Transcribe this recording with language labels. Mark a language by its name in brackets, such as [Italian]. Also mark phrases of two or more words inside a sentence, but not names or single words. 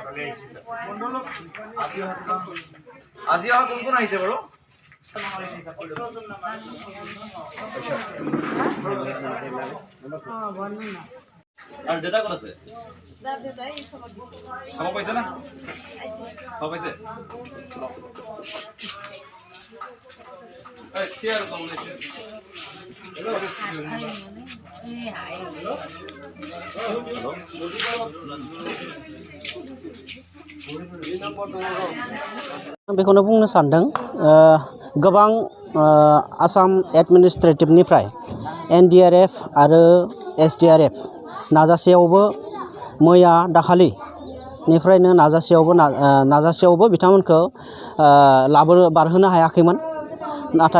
[Assamese] আজি অহা কোন কোন আহিছে বাৰু আৰু দেউতা ক'ত আছে খাব পাইছে না খাব পাইছে চেয়াৰ কমলেশ্যন [Bodo] बेखौनो बुंनो सानदों गोबां आसाम एडमिनिस्ट्रेटिभनिफ्राय NDRF आरो SDRF नाजासेयावबो मैया दाखालिनिफ्रायनो नाजासेयावबो बिथांमोनखौ बारहोनो हायाखैमोन नाथाय